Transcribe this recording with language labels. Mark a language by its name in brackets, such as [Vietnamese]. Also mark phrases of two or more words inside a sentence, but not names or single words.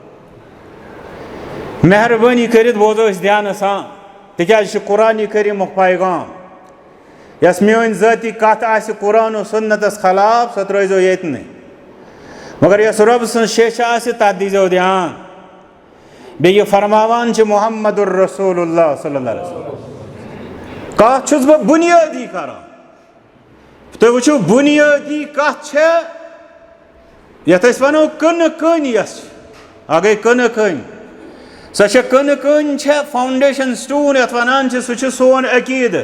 [Kashmiri] مہربٲنی کٔرِتھ بوزو أسۍ دیانہٕ سان, تِکیٛازِ یہِ چھُ قرآنِ کریٖمُک پیغام. یۄس میٲنۍ ذٲتی کَتھ آسہِ قرآن و سُنتَس خلاف سۄ ترٲیزیو ییٚتنٕے, مگر یۄس رۄبہٕ سٕنٛز شیٚچھ آسہِ تَتھ دیٖزیو دیان. بیٚیہِ یہِ فرماوان چھِ [Arabic] محمد رسول اللہ صلی اللہ علیہ وسلم. [Kashmiri] کَتھ چھُس بہٕ بُنیٲدی کران, تُہۍ وٕچھِو بُنیٲدی کَتھ چھےٚ یَتھ أسۍ وَنو کٕنہٕ کٔنۍ. یۄس اکھ گٔے کٕنہٕ کٔنۍ, سۄ چھےٚ کٕنہٕ کٔنۍ چھےٚ [English] foundation stone [Kashmiri] یَتھ وَنان چھِ, سُہ چھُ سون عقیٖدٕ.